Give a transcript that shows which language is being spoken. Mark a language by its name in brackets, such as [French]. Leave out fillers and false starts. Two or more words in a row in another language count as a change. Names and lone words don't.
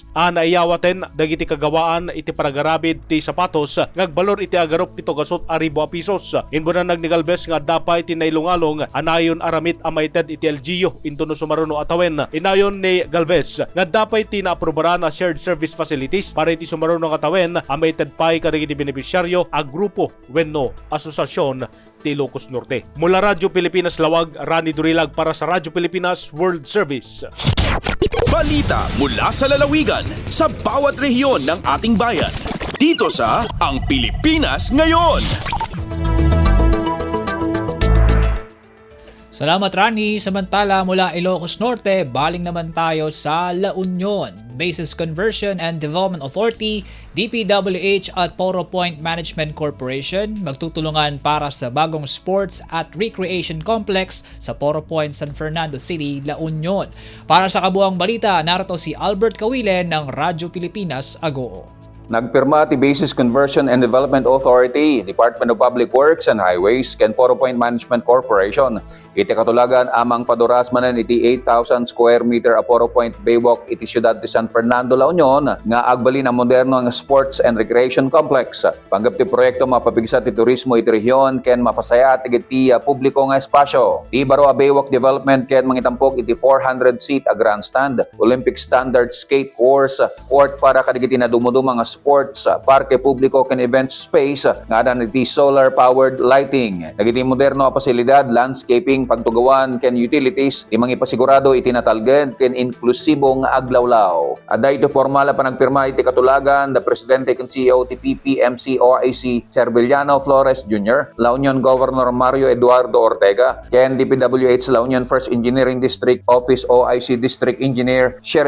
[Iloko] Naiyawaten dagiti kagawaan iti paragarabid ti sapatos ngagbalor iti agarop 7,000 pesos. Inbunan ni Galvez nga dapay tinailungalong anayon aramit amaited iti LGU into no sumaruno atawen. Inayon ni Galvez nga dapay tinaaprobaran na [English] shared service facilities [Iloko] para iti sumaruno atawen amaited pay kadagiti benepisyaryo a grupo wenno asosasyon ti Ilocos Norte. [Filipino] Mula Radyo Pilipinas Lawag, Rani Durilag para sa Radyo Pilipinas World Service. Balita mula sa lalawigan sa bawat rehiyon ng ating bayan. Dito sa Ang Pilipinas Ngayon. Salamat Rani. Samantala mula Ilocos Norte, baling naman tayo sa La Union. Bases Conversion and Development Authority, DPWH at Poro Point Management Corporation magtutulungan para sa bagong sports at [English] recreation complex [Filipino] sa Poro Point, San Fernando City, La Union. Para sa kabuang balita, narito si Albert Kawilen ng Radyo Pilipinas Agoo. [Iloko] Nagpirma ti Bases Conversion and Development Authority, Department of Public Works and Highways, ken Poro Point Management Corporation. Iti katulagan amang paduras manan iti 8,000 [English] square meter [Iloko] a Poro Point Baywalk iti siyudad ti San Fernando, La Union, nga agbalin ang moderno nga [English] sports and recreation complex. [Iloko] Panggap ti proyekto mapapigsa ti turismo iti rehiyon ken mapasaya ti publiko nga espasyo. Ti baro a [English] baywalk development [Iloko] ken mangitampok iti 400 seat a grandstand, [English] Olympic standard skate course, [Iloko] court para kadigiti na dumuduma nga sports, parke publiko ken [English] event space [Iloko] nga adan iti [English] solar powered lighting. [Iloko] Dagiti moderno a pasilidad, landscaping, pagtugawan ken utilities di mangipasigurado iti natalged ken inklusibo nga aglawlaw. Adda iti formal pa nagpirma iti katulagan the Presidente ken CEO ti PPMC OIC Cervellano Flores Jr., La Union Governor Mario Eduardo Ortega, ken DPWH La Union First Engineering District Office OIC District Engineer Sherilan Gonzalez.